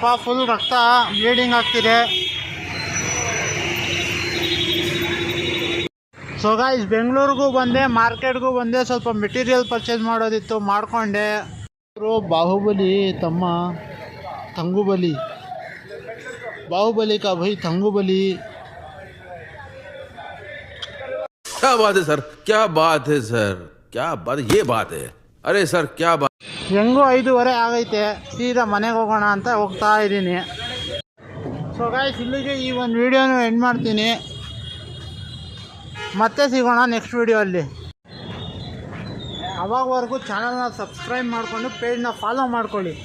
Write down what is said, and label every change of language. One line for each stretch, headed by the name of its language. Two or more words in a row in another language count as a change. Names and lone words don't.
Kannada: ಫುಲ್ ರಕ್ತ ಬ್ಲೀಡಿಂಗ್ ಆಗ್ತಿದೆ.
English: so guys,
Kannada: ಬೆಂಗಳೂರಿಗೂ ಬಂದೆ, ಮಾರ್ಕೆಟ್ಗೂ ಬಂದೆ. ಸ್ವಲ್ಪ
English: material purchase
Kannada: ಮಾಡೋದಿತ್ತು, ಮಾಡಿಕೊಂಡೆ. ಬಾಹುಬಲಿ ತಮ್ಮ ತಂಗುಬಲಿ, ಬಾಹುಬಲಿ
Hindi: का भाई
Kannada: ತಂಗುಬಲಿ.
Hindi: क्या बात है सर, क्या बात है सर, क्या बात, ये बात है. अरे सर क्या बात.
Kannada: ಹೆಂಗೂ 5:15 ಆಗೈತೆ, ಸೀದಾ ಮನೆಗೆ ಹೋಗೋಣ ಅಂತ ಹೋಗ್ತಾ ಇದ್ದೀನಿ.
English: so guys,
Kannada: ಇಲ್ಲಿಗೆ ಈ ಒಂದು ವಿಡಿಯೋನ ಎಂಡ್ ಮಾಡ್ತೀನಿ. ಮತ್ತೆ ಸಿಗೋಣ ನೆಕ್ಸ್ಟ್ ವಿಡಿಯೋಲ್ಲಿ. ಅವಾಗವರೆಗೂ ಚಾನಲ್ನ ಸಬ್ಸ್ಕ್ರೈಬ್ ಮಾಡಿಕೊಂಡು ಪೇಜ್ನ ಫಾಲೋ ಮಾಡ್ಕೊಳ್ಳಿ.